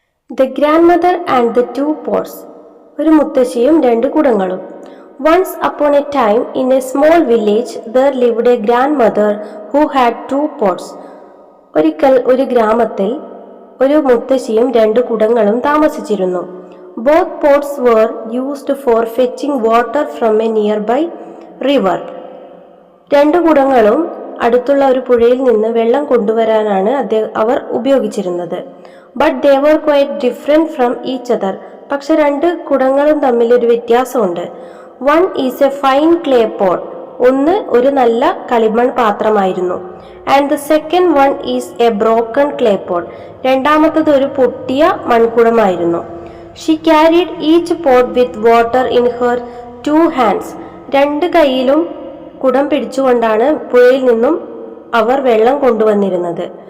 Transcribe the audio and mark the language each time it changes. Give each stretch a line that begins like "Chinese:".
English: The grandmother and the two pots.
Malayalam: ഒരു മുത്തശ്ശിയും രണ്ട് കുടങ്ങളും.
English: Once upon a time in a small village there lived a grandmother who had two pots.
Malayalam: ഒരിക്കൽ ഒരു ഗ്രാമത്തിൽ ഒരു മുത്തശ്ശിയും രണ്ട് കുടങ്ങളും താമസിച്ചിരുന്നു.
English: Both pots were used for fetching water from a nearby river.
Malayalam: രണ്ട് കുടങ്ങളും അടുത്തുള്ള ഒരു പുഴയിൽ നിന്ന് വെള്ളം കൊണ്ടുവരാനാണ് അവർ ഉപയോഗിച്ചിരുന്നത്.
English: But they were quite different from each other.
Malayalam: പക്ഷെ രണ്ട് കുടങ്ങളും തമ്മിൽ ഒരു വ്യത്യാസമുണ്ട്.
English: One is a fine clay pot.
Malayalam: ഒന്ന് ഒരു നല്ല കളിമൺ പാത്രമായിരുന്നു.
English: And the second one is a broken clay pot.
Malayalam: രണ്ടാമത്തത് ഒരു പൊട്ടിയ മൺകുടമായിരുന്നു.
English: She carried each pot with water in her two hands.
Malayalam: രണ്ട് കൈയിലും കുടം പിടിച്ചുകൊണ്ടാണ് പുഴയിൽ നിന്നും അവർ വെള്ളം കൊണ്ടുവന്നിരുന്നത്.